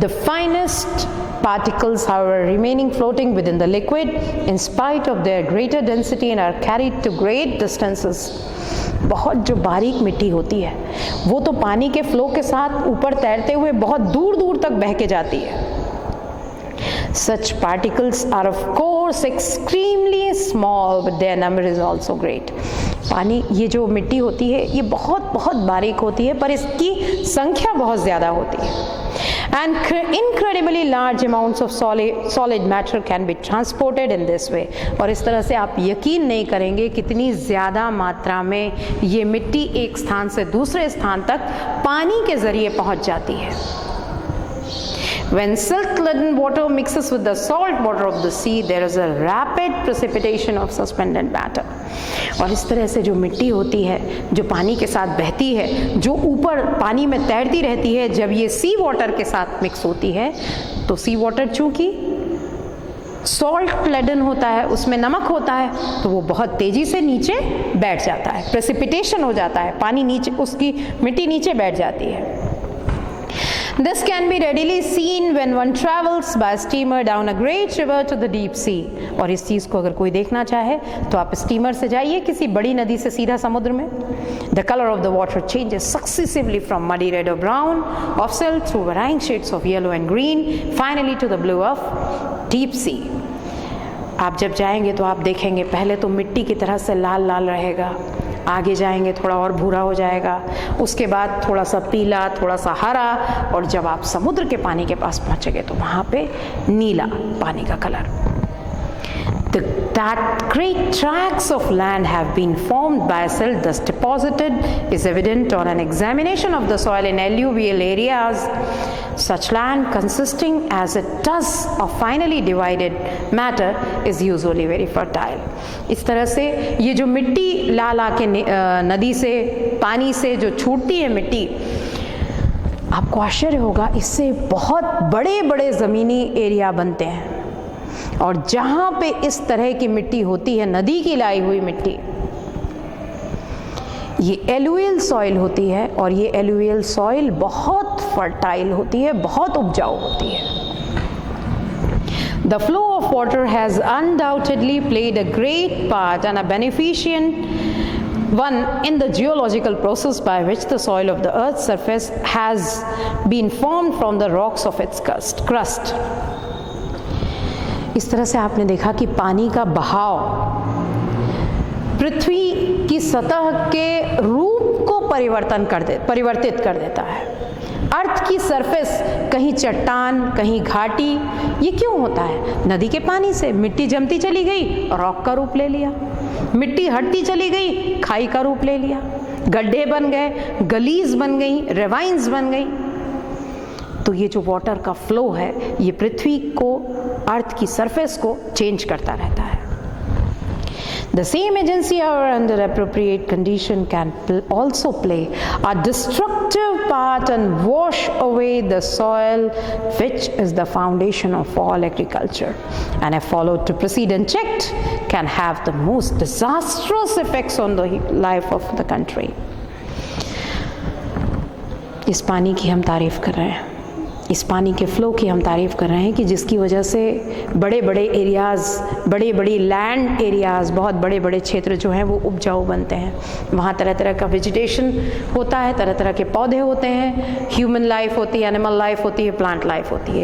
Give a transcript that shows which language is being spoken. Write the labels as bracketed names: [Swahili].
[English] The finest particles, however, remaining floating within the liquid in spite of their greater density and are carried to great distances. [Hindi] बहुत जो बारीक मिट्टी होती है वो तो पानी के फ्लो के साथ ऊपर तैरते हुए बहुत दूर दूर तक बह के जाती है। [English] Such particles are of course extremely small, but their number is also great. [Hindi] पानी, ये जो मिट्टी होती है ये बहुत बहुत बारीक होती है पर इसकी संख्या बहुत ज़्यादा होती है। [English] And incredibly large amounts of solid matter can be transported in this way. [Hindi] और इस तरह से आप यकीन नहीं करेंगे कितनी ज़्यादा मात्रा में ये मिट्टी एक स्थान से दूसरे स्थान तक पानी के ज़रिए पहुँच जाती है। [English] When silt-laden water mixes with the salt water of the sea, there is a rapid precipitation of suspended matter. [Hindi] और इस तरह से जो मिट्टी होती है जो पानी के साथ बहती है, जो ऊपर पानी में तैरती रहती है, जब ये सी वाटर के साथ मिक्स होती है तो सी वाटर चूँकि सॉल्ट लेडन होता है, उसमें नमक होता है, तो वो बहुत तेज़ी से नीचे बैठ जाता है, प्रेसिपिटेशन हो जाता है, पानी नीचे, उसकी मिट्टी नीचे बैठ जाती है। [English] This can be readily seen when one travels by steamer down a great river to the deep sea. [Hindi] और इस चीज़ को अगर कोई देखना चाहे तो आप स्टीमर से जाइए किसी बड़ी नदी से सीधा समुद्र में। [English] The color of the water changes successively from muddy red or brown of silt through varying shades of yellow and green, finally to the blue of deep sea. [Hindi] आप जब जाएंगे तो आप देखेंगे पहले तो मिट्टी की तरह से लाल लाल रहेगा, आगे जाएंगे थोड़ा और भूरा हो जाएगा, उसके बाद थोड़ा सा पीला, थोड़ा सा हरा, और जब आप समुद्र के पानी के पास पहुंचेंगे तो वहाँ पे नीला पानी का colour. [English] That great tracts of land have been formed by silt thus deposited is evident on an examination of the soil in alluvial areas. Such land consisting as it does of finely divided matter is usually very fertile. [Hindi] इस तरह से ये जो मिट्टी ला ला के नदी से पानी से जो छूटती है मिट्टी, आपको आश्चर्य होगा इससे बहुत बड़े बड़े ज़मीनी एरिया बनते हैं। और जहाँ पे इस तरह की मिट्टी होती है, नदी की लाई हुई मिट्टी, ये एलुवियल सॉइल होती है और ये एलुवियल सॉइल बहुत फर्टाइल होती है, बहुत उपजाऊ होती है। [English] The flow of water has undoubtedly played a great part and a beneficent one in the geological process by which the soil of the earth's surface has been formed from the rocks of its crust. [Hindi] इस तरह से आपने देखा कि पानी का बहाव पृथ्वी की सतह के रूप को परिवर्तित कर देता है। अर्थ की सरफेस, कहीं चट्टान, कहीं घाटी, ये क्यों होता है? नदी के पानी से मिट्टी जमती चली गई, रॉक का रूप ले लिया, मिट्टी हटती चली गई, खाई का रूप ले लिया, गड्ढे बन गए, गलीज बन गई, रेवाइंस बन गई। तो ये जो वाटर का फ्लो है, ये पृथ्वी को, अर्थ की सरफेस को चेंज करता रहता है। [English] The same agency, however, under appropriate condition can also play a destructive part and wash away the soil, which is the foundation of all agriculture, and if followed to proceed unchecked, can have the most disastrous effects on the life of the country. [Hindi] इस पानी की हम तारीफ कर रहे हैं, इस पानी के फ्लो की हम तारीफ़ कर रहे हैं कि जिसकी वजह से बड़े बड़े एरियाज़, बड़ी बड़ी लैंड एरियाज़, बहुत बड़े बड़े क्षेत्र जो हैं वो उपजाऊ बनते हैं। वहाँ तरह तरह का वेजिटेशन होता है, तरह तरह के पौधे होते हैं, ह्यूमन लाइफ होती है, एनिमल लाइफ होती है, प्लांट लाइफ होती है।